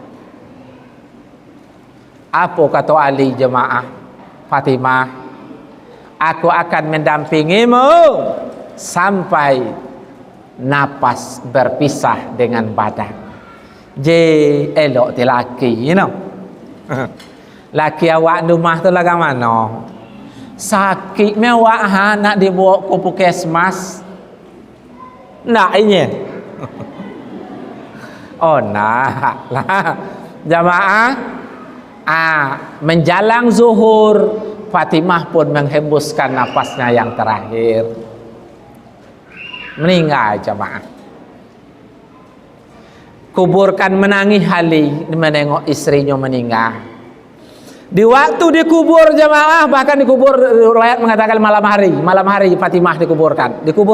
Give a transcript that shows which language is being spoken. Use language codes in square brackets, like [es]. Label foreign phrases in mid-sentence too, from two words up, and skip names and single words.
[id] Apa kata Ali jemaah? Fatimah, aku akan mendampingimu sampai napas berpisah dengan badan. Elok ti laki, [en] you know. [id] Laki awak di rumah tu laga mana? Sakit mewah nak dibawa ke puskesmas. Nak ini. Oh nak lah. Jamaah, menjalang zuhur, Fatimah pun menghembuskan napasnya yang terakhir. Meninggal jamaah. Kuburkan menangis Ali menengok istrinya meninggal. Di waktu dikubur jamaah, bahkan dikubur, riwayat mengatakan malam hari Fatimah dikuburkan.